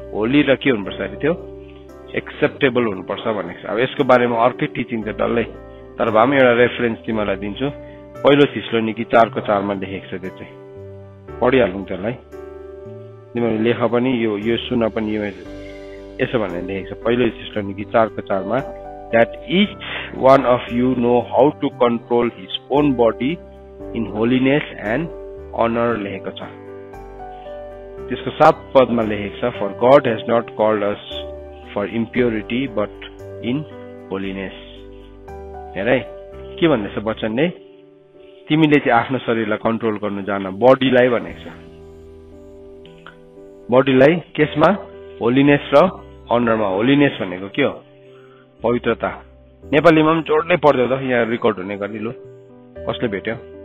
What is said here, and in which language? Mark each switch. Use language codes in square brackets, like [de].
[ne] होली र के हुनुपर्छ अरे? त्यो एक्सेप्टेबल हुनुपर्छ भनेको छ। अब यसको बारेमा अर्कै टिचिङ छ डल्लै, तर भए पनि एउटा रेफरेन्स तिमीलाई दिन्छु। पहिलो थिस्सलुनिकी 4 को 4 मा लेखेको छ। त्यो चाहिँ पढिहाल्नु त्यसलाई। तिमीहरू लेख पनि, यो सुन पनि। यो यसो भनेर लेखेको छ पहिलो थिस्सलुनिकी 4 को 4 मा, [en] that each one of you know how to control his own body in holiness and honor [ne] लेखेको छ। त्यसको 7 पदमा लेखेको छ, [en] for God has not called us for impurity but in holiness। [ne] हेर है के भन्दैछ वचनले? तिमीले चाहिँ आफ्नो शरीरलाई कन्ट्रोल गर्नु जान, बडीलाई भनेको छ। बडीलाई केसमा? होलिनेस र अनरमा। होलिनेस भनेको के हो? पवित्रता। नेपालीमा पनि जोडले पढ्दै त, यहाँ रेकर्ड हुने गरी। लु, कसले भेट्यो?